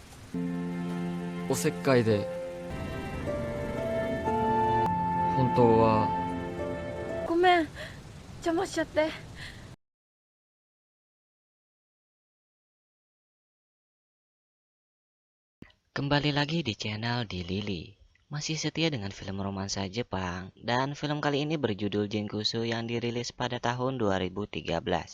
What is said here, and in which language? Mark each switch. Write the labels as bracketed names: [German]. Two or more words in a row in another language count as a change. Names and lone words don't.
[Japanese] おせっかいで本当はごめん、邪魔しちゃって。 [Indonesian] Kembali lagi di channel di Lili. Masih setia dengan film romansa Jepang, dan film kali ini berjudul Jinkusu yang dirilis pada tahun 2013.